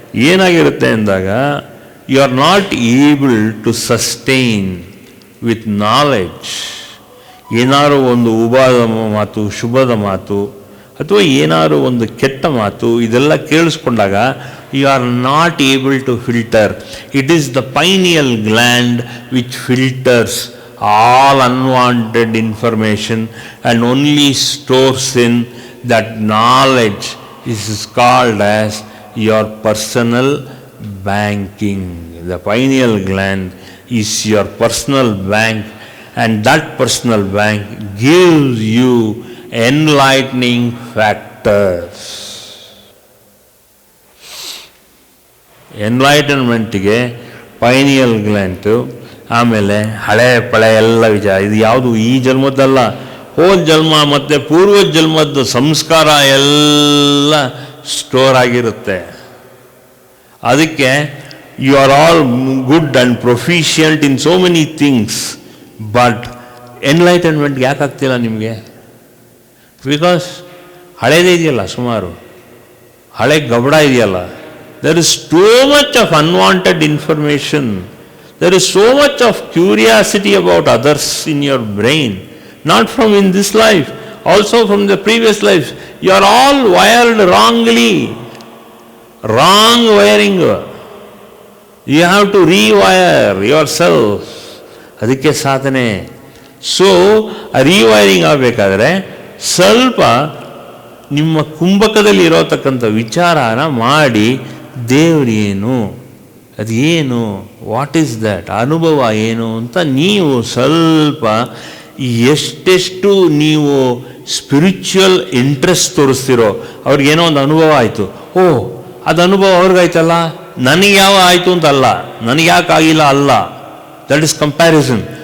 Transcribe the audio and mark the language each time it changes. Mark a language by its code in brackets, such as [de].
[kn] ಏನಾಗಿರುತ್ತೆ ಅಂದಾಗ [en] You are not able to sustain with knowledge. [kn] ಏನಾರು ಒಂದು ಉಪಾದ ಮಾತು, ಶುಭದ ಮಾತು, ಅಥವಾ ಏನಾರು ಒಂದು ಕೆಟ್ಟ ಮಾತು, ಇದೆಲ್ಲ ಕೇಳಿಸ್ಕೊಂಡಾಗ [en] You are not able to filter. It is the pineal gland which filters all unwanted information and only stores in that knowledge. Is called as your personal banking. The pineal gland is your personal bank, and that personal bank gives you enlightening factors. [kn] ಎನ್ಲೈಟನ್ಮೆಂಟ್ಗೆ pineal gland, ಆಮೇಲೆ ಹಳೆ ಪಳೆ ಎಲ್ಲ ವಿಚಾರ. ಇದು ಯಾವುದು ಈ ಜನ್ಮದ್ದಲ್ಲ, ಹೋದ ಜನ್ಮ ಮತ್ತು ಪೂರ್ವ ಜನ್ಮದ ಸಂಸ್ಕಾರ ಎಲ್ಲ ಸ್ಟೋರ್ ಆಗಿರುತ್ತೆ. [en] ಅದಕ್ಕೆ you are all good and proficient in so many things, but enlightenment [kn] ಯಾಕೆ ಆಗ್ತಿಲ್ಲ ನಿಮಗೆ? ಬಿಕಾಸ್ ಹಳೇದೇ ಇದೆಯಲ್ಲ, ಸುಮಾರು ಹಳೆ ಗಬಡ ಇದೆಯಲ್ಲ. [en] There is too much of unwanted information. There is so much of curiosity about others in your brain. Not from in this life, also from the previous life. You are all wired wrongly. Wrong wiring. You have to rewire yourself. [kn] ಅದಕ್ಕೆ ಸಾಧನೆ. So ರಿವೈರಿಂಗ್ ಆಗಬೇಕಾದ್ರೆ ಸ್ವಲ್ಪ ನಿಮ್ಮ ಕುಂಭಕದಲ್ಲಿ ಇರೋತಕ್ಕಂಥ ವಿಚಾರನ ಮಾಡಿ, ದೇವರೇನು, ಅದೇನು, [en] what is that, [kn] ಅನುಭವ ಏನು ಅಂತ ನೀವು ಸ್ವಲ್ಪ ಎಷ್ಟೆಷ್ಟು ನೀವು ಸ್ಪಿರಿಚುವಲ್ ಇಂಟ್ರೆಸ್ಟ್ ತೋರಿಸ್ತಿರೋ, ಅವ್ರಿಗೇನೋ ಒಂದು ಅನುಭವ ಆಯಿತು, ಓ ಅದು ಅನುಭವ ಅವ್ರಿಗಾಯ್ತಲ್ಲ, ನನಗೆ ಯಾವ ಆಯಿತು ಅಂತಲ್ಲ, ನನಗೆ ಯಾಕೆ ಆಗಿಲ್ಲ ಅಲ್ಲ. [en] That is comparison.